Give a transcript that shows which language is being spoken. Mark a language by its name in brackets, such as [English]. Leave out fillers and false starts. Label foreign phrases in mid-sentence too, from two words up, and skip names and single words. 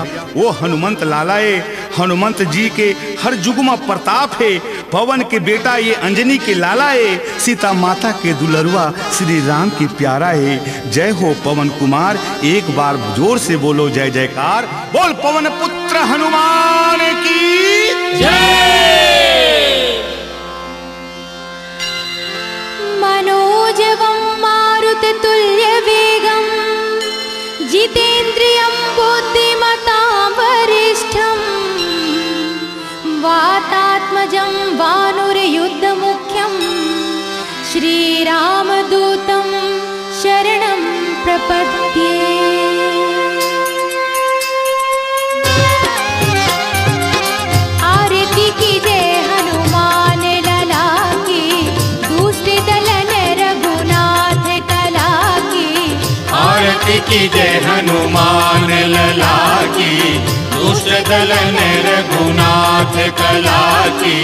[Hindi] वो हनुमंत लालाए हनुमंत जी के हर युग में प्रताप है। पवन के बेटा ये अंजनी के लाला है, सीता माता के दुलरुआ श्री राम की प्यारा है। जय हो पवन कुमार, एक बार जोर से बोलो जय जयकार। बोल पवन पुत्र हनुमान की जय। [Sanskrit] मनोजवं मारुततुल्य वेगं जितेन्द्रियं बुद्धिमतां वरिष्ठं वातात्मजं वानुरयुद्धमुख्यं श्रीरामदूतं शरणं प्रपद्ये। [Hindi] आरती की जय हनुमान लला की, दूसरे दलन रघुनाथ कला की। आरती की जय हनुमान लला की, दुष्ट दलन रघुनाथ कला की।